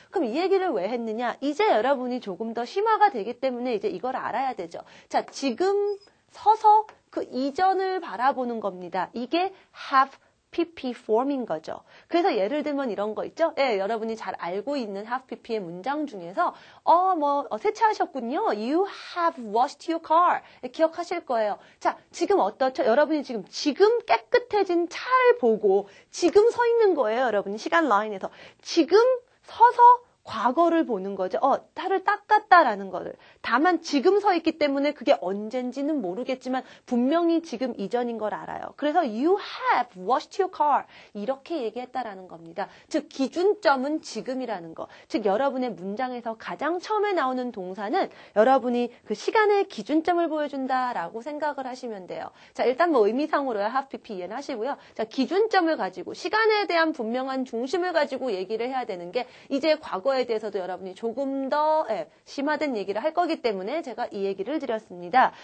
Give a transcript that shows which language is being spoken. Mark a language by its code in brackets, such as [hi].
[ko] 그럼 이 얘기를 왜 했느냐? 이제 여러분이 조금 더 심화가 되기 때문에 이제 이걸 알아야 되죠. 자, 지금 서서 그 이전을 바라보는 겁니다. 이게 have pp form인 거죠. 그래서 예를 들면 이런 거 있죠? 여러분이 잘 알고 있는 have pp의 문장 중에서 세차하셨군요. [en] You have washed your car. [ko] 기억하실 거예요. 자, 지금 어떻죠? 여러분이 지금 깨끗해진 차를 보고 지금 서 있는 거예요. 여러분이 시간 라인에서. 지금 서서 과거를 보는 거죠. 차를 닦았다라는 거를. 다만 지금 서 있기 때문에 그게 언젠지는 모르겠지만 분명히 지금 이전인 걸 알아요. 그래서 [en] you have washed your car [ko] 이렇게 얘기했다라는 겁니다. 즉 기준점은 지금이라는 거. 즉 여러분의 문장에서 가장 처음에 나오는 동사는 여러분이 그 시간의 기준점을 보여준다라고 생각을 하시면 돼요. 자, 일단 뭐 의미상으로야 have pp 이해는 하시고요. 자, 기준점을 가지고 시간에 대한 분명한 중심을 가지고 얘기를 해야 되는 게 이제 과거에 대해서도 여러분이 조금 더 심화된 얘기를 할 거기 때문에 제가 이 얘기를 드렸습니다.